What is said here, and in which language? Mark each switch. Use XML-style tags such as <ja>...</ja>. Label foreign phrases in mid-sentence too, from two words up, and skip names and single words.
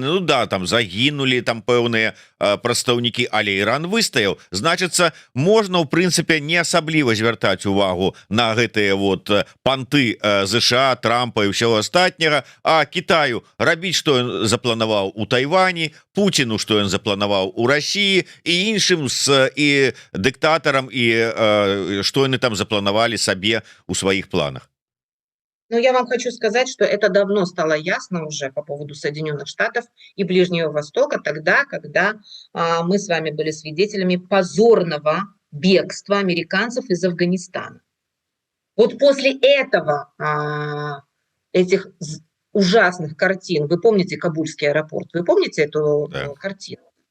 <be>ну да, там загінулі там пэўныя прадстаўнікі, але Іран выстаяў, значыцца можна ў прынцыпе не асабліва звяртаць увагу на гэтыя вот панты ЗША, Трампа і ўсяго астатняга, а Кітаю рабіць, што ён запланаваў у Тайвані, Пуціну, што ён запланаваў у Расіі і іншым і дыктатарам, і што яны там запланавалі сабе ў сваіх планах. Ну,</be> <ru>я вам хочу сказать, что это давно стало ясно уже по поводу Соединенных Штатов и Ближнего Востока, тогда, когда мы с вами были свидетелями позорного бегства американцев из Афганистана. Вот после этого, этих ужасных картин, вы помните Кабульский аэропорт, вы помните эту картину?</ru>